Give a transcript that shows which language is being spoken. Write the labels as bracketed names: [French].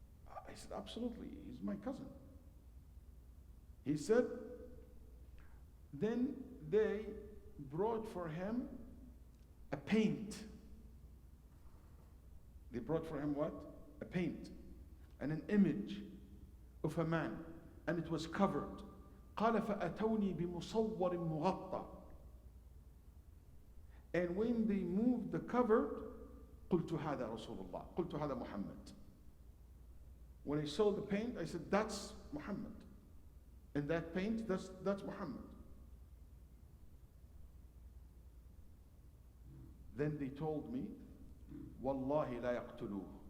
[English] I said, absolutely, he's my cousin. He said, then they brought for him a paint. They brought for him what? A paint and an image of a man, and it was covered. [Arabic] قال فأتوني بمصور مغطى. [English] And when they moved the cover, [Arabic] قلت هذا رسول الله, قلت هذا محمد. [English] When I saw the paint, I said, that's Muhammad. And that paint, that's Muhammad. Then they told me, [Arabic] Wallahi la yaqtuluh.